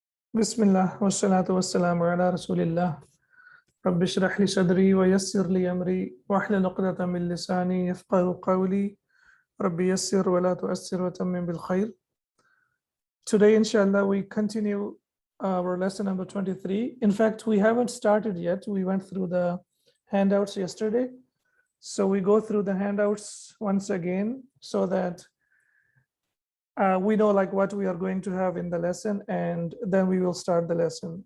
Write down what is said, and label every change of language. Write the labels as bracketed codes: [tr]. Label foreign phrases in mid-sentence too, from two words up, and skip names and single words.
[ar] بسم الله والصلاة والسلام على رسول الله. رب اشرح لي صدري ويسر لي أمري واحلل عقدة من لساني يفقهوا قولي. رب يسر ولا تعسر وتمم بالخير. [en] Today, inshallah, we continue our lesson number 23. In fact, we haven't started yet. We went through the handouts yesterday. So we go through the handouts once again so that we know like what we are going to have in the lesson, and then we will start the lesson.